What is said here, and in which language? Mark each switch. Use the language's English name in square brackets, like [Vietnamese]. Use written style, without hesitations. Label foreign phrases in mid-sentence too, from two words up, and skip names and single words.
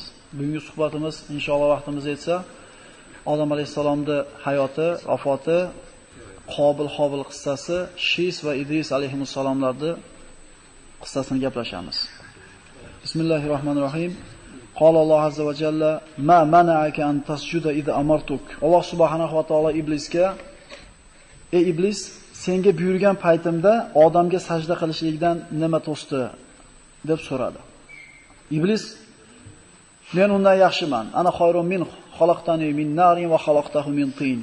[Uzbek] Bugungi suhbatimiz inshaalloh vaqtimiz yetsa Odam alayhisalomning hayoti, vafoti, Qobil-Hobil qissasi, Shis va Idris alayhimussalomlarning qissasini gaplashamiz. [Arabic] بسم الله الرحمن الرحيم. قال الله عز وجل ما منعك أن تسجد إذ أمرتك." [Uzbek] Alloh [Arabic] سبحانه وتعالى [Uzbek] iblisga: "Ey iblis, senga buyurgan paytimda odamga sajda qilishlikdan nima to'sdi?" deb so'radi. Iblis: "Men undan yaxshiman. [Arabic] أنا خير من خلقتني من نار وخلقته من طين."